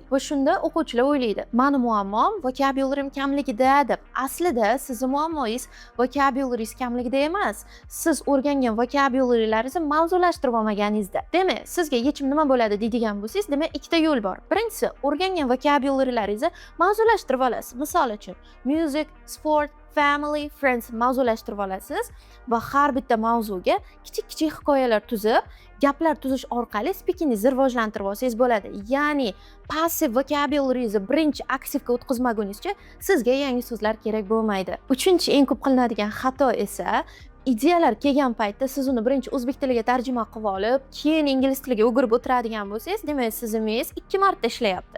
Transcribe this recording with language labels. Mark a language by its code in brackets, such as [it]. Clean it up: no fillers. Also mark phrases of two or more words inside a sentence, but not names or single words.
[uz] Va shunda o'quvchilar o'ylaydi, "Meni muammom vocabularyim kamligida" deb. Aslida sizning muammongiz vocabularyingiz kamligida emas, siz o'rgangan vocabularylaringizni mavzulashtirib olmaganingizda. Demak, sizga yechim nima bo'ladi deydigan bo'lsangiz, demak ikkita yo'l bor. Birinchisi, o'rgangan vocabularylaringizni mavzulashtirib olasiz. Misol uchun, [en] music, sport, family, friends [uz] mavzulashtirib olasiz va har bitta mavzuga kichik-kichik hikoyalar tuzib, gaplar tuzish orqali speakingingizni rivojlantirib olsangiz bo'ladi. Ya'ni passive vocabularyingizni birinchi aktivga o'tkazmagunizcha sizga yangi so'zlar kerak bo'lmaydi. Uchinchi eng ko'p qilinadigan xato esa ideyalar kelgan paytda siz uni birinchi o'zbek tiliga tarjima qilib olib, keyin ingliz tiliga o'girib o'tiradigan bo'lsangiz, demak sizning miyangiz 2 marta ishlayapti.